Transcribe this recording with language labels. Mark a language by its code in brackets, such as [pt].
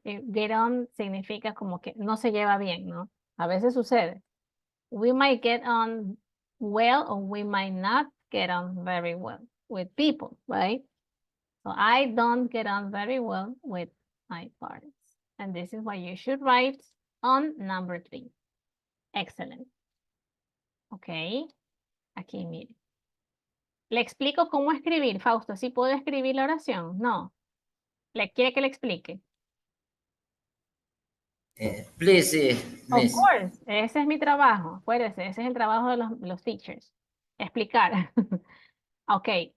[es] Get on significa como que no se lleva bien, ¿no? A veces sucede. [en] We might get on well or we might not get on very well with people, right? So I don't get on very well with my parents. And this is what you should write on number 3. Excellent. [es] Ok. Aquí, mire. Le explico cómo escribir, Fausto. ¿Sí puedo escribir la oración? No. ¿Le quiere que le explique? [en] Please, Of course. [es] Ese es mi trabajo. Acuérdese, ese es el trabajo de los teachers. Explicar. Ok.